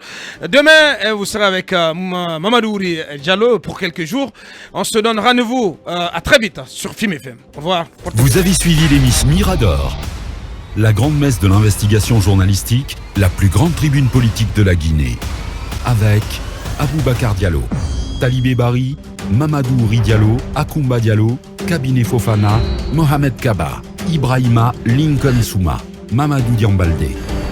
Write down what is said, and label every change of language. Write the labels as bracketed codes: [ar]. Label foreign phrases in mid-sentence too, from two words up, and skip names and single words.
[fr] Demain, vous serez avec Mamadouri Diallo pour quelques jours. On se donne rendez-vous à très vite sur Film FM. Au revoir. Vous avez suivi l'émission Mirador, la grande messe de l'investigation journalistique, la plus grande tribune politique de la Guinée. Avec Aboubacar Diallo, Talibé Bari, Mamadou Ouri Diallo, Akoumba Diallo, Kabinet Fofana, Mohamed Kaba, Ibrahima Lincoln Souma, Mamadou Diambalde.